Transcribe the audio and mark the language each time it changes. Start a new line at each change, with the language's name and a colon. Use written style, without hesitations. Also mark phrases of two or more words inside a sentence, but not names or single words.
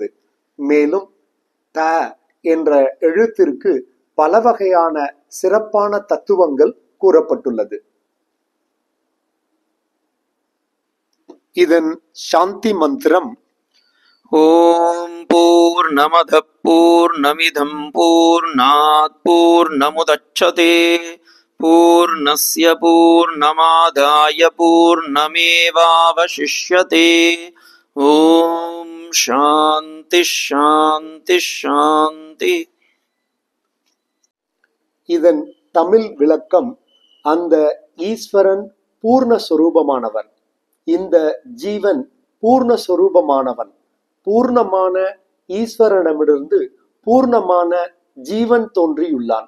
Tamil: மேலும் த என்ற எழுத்திற்கு பல வகையான சிறப்பான தத்துவங்கள் கூறப்பட்டுள்ளது. இதன் சாந்தி மந்திரம்
Sanskrit: ओम् पूर्णमदः पूर्णमिदम् पूर्णात् पूर्णमुदच्यते पूर्णस्य पूर्णमादाय पूर्णमेवावशिष्यते. ओम् शान्ति शान्ति शान्ति.
Tamil: இதன் தமிழ் விளக்கம்: அந்த ஈஸ்வரன் பூர்ணஸ்வரூபமானவன், இந்த ஜீவன் பூர்ணஸ்வரூபமானவன். பூர்ணமான ஈஸ்வரனிடமிருந்து பூர்ணமான ஜீவன் தோன்றியுள்ளான்.